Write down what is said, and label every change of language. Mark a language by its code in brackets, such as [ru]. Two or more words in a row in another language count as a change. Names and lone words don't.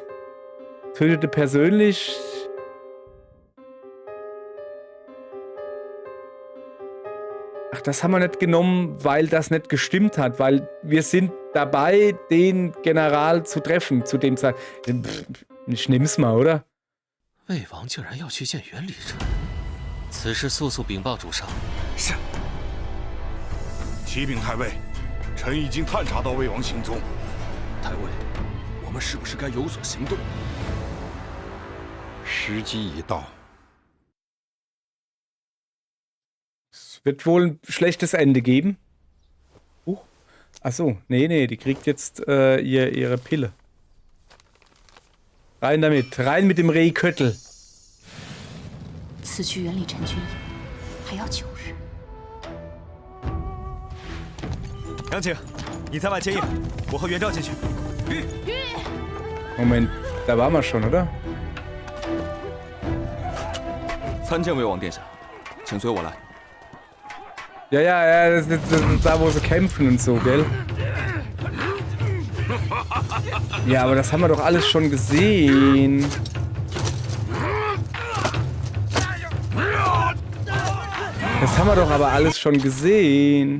[de] Tötete persönlich. Ach, das haben wir nicht genommen, weil das nicht gestimmt hat. Weil wir sind dabei, den General zu treffen zu dem Zeitpunkt. Ich nehm's mal, oder? [zh] 魏王竟然要去见袁礼臣，此事速速禀报主上。是。启禀太尉，臣已经探查到魏王行踪。太尉，我们是不是该有所行动？时机已到。 [de] Es wird wohl ein schlechtes Ende geben. Achso, nee, die kriegt jetzt ihre Pille. Rein damit, rein mit dem Rehköttel. [zh] 此去袁礼臣军营还要9日。杨景，你在外接应，我和袁绍进去。 [de] Moment, da waren wir schon, oder? [zh] 参见魏王殿下，请随我来。 [de] Ja, das ist da, wo sie kämpfen und so, gell? Ja, aber das haben wir doch alles schon gesehen. Das haben wir doch aber alles schon gesehen.